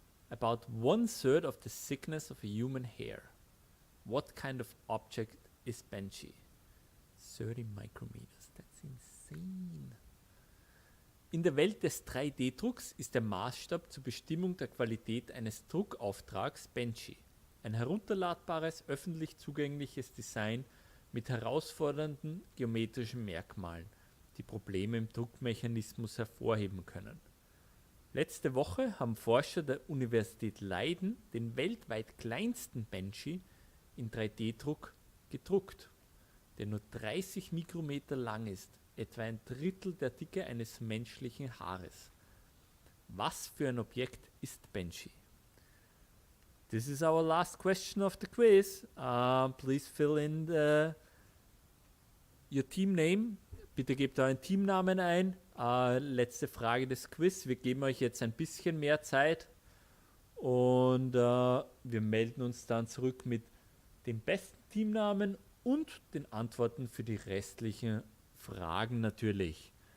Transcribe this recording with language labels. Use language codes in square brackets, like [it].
[en] about 1/3 of the thickness of a human hair. What kind of object is benchy? 30 micrometers. That's insane. [de] In der Welt des 3D-Drucks ist der Maßstab zur Bestimmung der Qualität eines Druckauftrags benchy. Ein herunterladbares, öffentlich zugängliches Design mit herausfordernden geometrischen Merkmalen, die Probleme im Druckmechanismus hervorheben können. Letzte Woche haben Forscher der Universität Leiden den weltweit kleinsten Benchy in 3D-Druck gedruckt, der nur 30 Mikrometer lang ist, etwa ein Drittel der Dicke eines menschlichen Haares. Was für ein Objekt ist benchy? [en] This is our last question of the quiz. Please fill in your team name. [de] Bitte gebt euren Teamnamen ein. Letzte Frage des Quiz. Wir geben euch jetzt ein bisschen mehr Zeit und wir melden uns dann zurück mit dem besten Teamnamen und den Antworten für die restlichen Fragen natürlich.